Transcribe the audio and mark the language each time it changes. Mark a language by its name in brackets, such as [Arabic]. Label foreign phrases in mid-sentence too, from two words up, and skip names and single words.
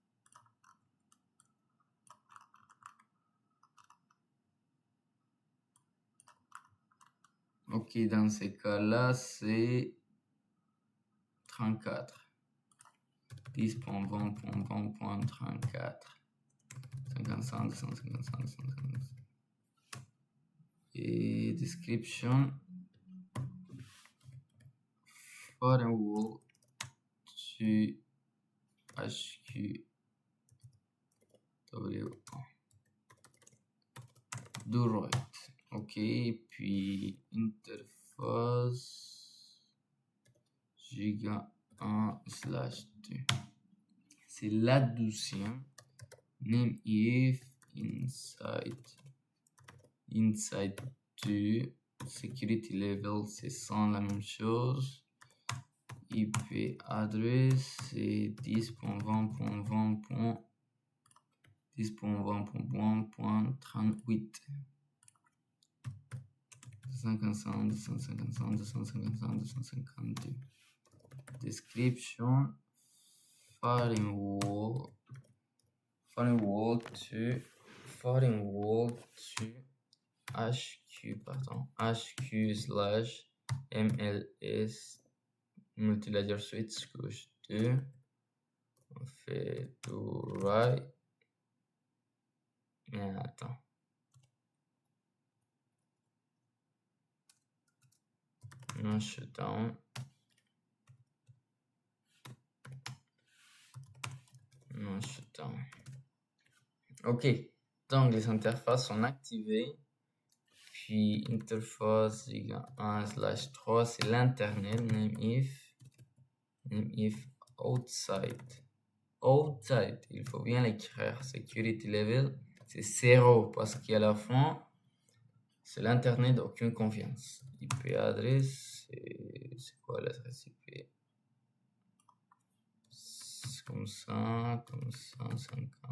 [French] Ok, dans ces cas-là, c'est 34. 10.20.20.34. 55, 255, 255. Et description. [English] Firewall to HQW. Do right. [French] Ok, puis interface giga 1/2. C'est la 12e. [English] Name if inside 2. Security level, [French] c'est 100, la même chose. [English] IP address, c'est 10.20.10.20.1.38. 255, 255, 255, 252. Description, firewall to HQ/MLS multilayer switch couche 2. [French] On fait [English] do right. [French] Mais attends. Non shutdown. Non shutdown. Ok. Donc les interfaces sont activées. Puis interface 1/3, c'est l'internet. [English] Name if outside. [French] Il faut bien l'écrire. [English] Security level, [French] c'est 0 parce qu'à la fin, c'est l'internet, aucune confiance. IP adresse, c'est quoi l'adresse IP? C'est comme ça, 50.